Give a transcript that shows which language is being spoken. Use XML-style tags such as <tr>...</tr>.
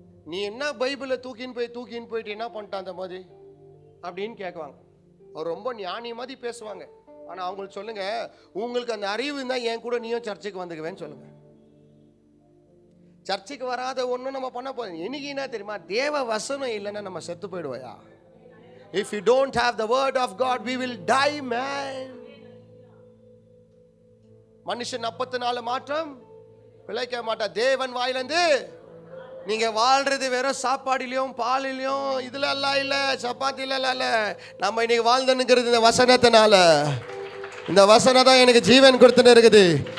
<ta>நீ என்ன பைபிளை தூக்கின்னு போயிட்டு என்ன பண்ணிட்டான் அந்த மாதிரி அப்படின்னு கேட்குவாங்க. அவர் ரொம்ப ஞானி மாதிரி பேசுவாங்க. ஆனால் அவங்களுக்கு சொல்லுங்க, உங்களுக்கு அந்த அறிவு இருந்தால் என் கூட நீயும் சர்ச்சுக்கு வந்துக்குவேன்னு சொல்லுங்க. சர்ச்சுக்கு வராத ஒன்றும் நம்ம பண்ண போதும். இன்னைக்கு என்ன தெரியுமா? தேவ வசனம் இல்லைன்னா நம்ம செத்து போயிடுவோயா?</ta> <en>If you don't have the word of God, we will die, man.</en> <ta>மனுஷன் அப்பத்தினால மாற்றம் பிழைக்க மாட்டா. தேவன் வாயிலிருந்து நீங்க வாழ்றது வெறும் சாப்பாடுலயும் பாலிலையும் இதுல எல்லாம் இல்ல, சப்பாத்தில இல்ல. நம்ம இன்னைக்கு வாழ்ந்துங்கிறது இந்த வசனத்தினால. இந்த வசனம் தான் எனக்கு ஜீவன் கொடுத்துன்னு இருக்குது.</ta>